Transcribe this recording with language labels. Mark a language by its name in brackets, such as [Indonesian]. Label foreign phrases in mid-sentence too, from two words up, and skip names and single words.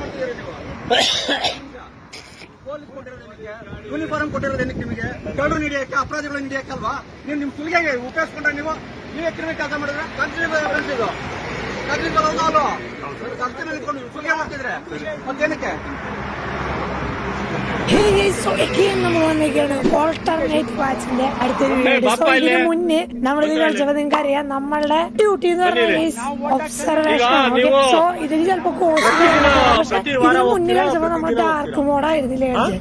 [Kannada] ಪೊಲೀಸ್ ಯೂನಿಫಾರ್ಮ್ ಕೊಟ್ಟಿರೋದು ಏನಕ್ಕೆ ನಿಮಗೆ? ಕಳ್ಳರು ಹಿಡಿಯಕ್ಕೆ, ಅಪರಾಧಿಗಳನ್ನು ಹಿಡಿಯಕ್ಕಲ್ವಾ? ನೀವು ನಿಮ್ ಸುಲಿಗೆಗೆ ಉಪಯೋಗಿಸ್ಕೊಂಡ್ರೆ ನೀವೇ ಕ್ರಿಮಿನಲ್ ಕೆಲಸ ಮಾಡಿದ್ರೆ ಕಂಟ್ರಿ ಸುಲಿಗೆ ಮಾಡ್ತಿದ್ರೆ ಮತ್ತೇನಕ್ಕೆ? [Malayalam] വാച്ചിന്റെ അടുത്തൊരു ഇതിനു മുന്നേ നമ്മളിത് കളിച്ചപ്പോ നിങ്ങൾക്ക് അറിയാം നമ്മളുടെ ഡ്യൂട്ടി എന്ന് പറഞ്ഞാൽ ഒബ്സർവേഷൻ. സോ ഇതിന് ചിലപ്പോ ഇതിന് മുന്നേ കളിച്ചപ്പോ നമ്മൾ ഡാർക്ക് മോഡായിരുന്നില്ലേ കളിച്ചത്.